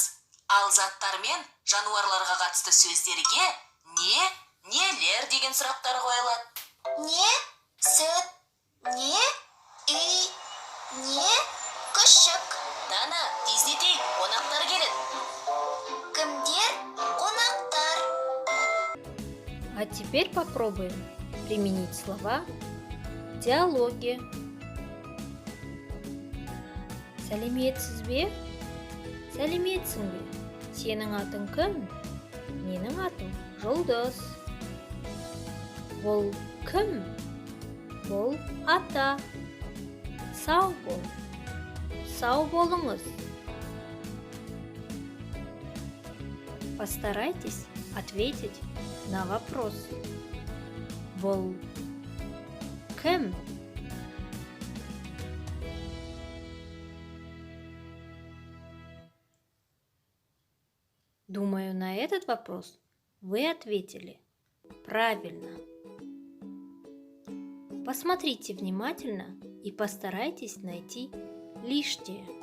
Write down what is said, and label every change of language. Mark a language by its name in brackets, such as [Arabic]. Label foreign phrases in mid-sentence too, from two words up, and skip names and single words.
[Kazakh] Ал заттар мен жануарларға қатысты сөздерге не, нелер деген сұрақтар қойылады. Не? Сүт. Не? Үй. Не? Күшік. Дана, тездетейік, қонақтар келеді. Кімдер? Қонақтар. [Russian] А теперь попробуем применить слова в диалоге. [Kazakh] Сәлеметсіз бе? Сәлеметсің бе? Сенің атың кім? Менің атым Жұлдыз. Бұл кім? Бұл ата. Сау бол. Сау болыңыз. [Russian] Постарайтесь ответить на вопрос. [Kazakh] Бұл кім? [Russian] Думаю, на этот вопрос вы ответили правильно. Посмотрите внимательно и постарайтесь найти лишнее.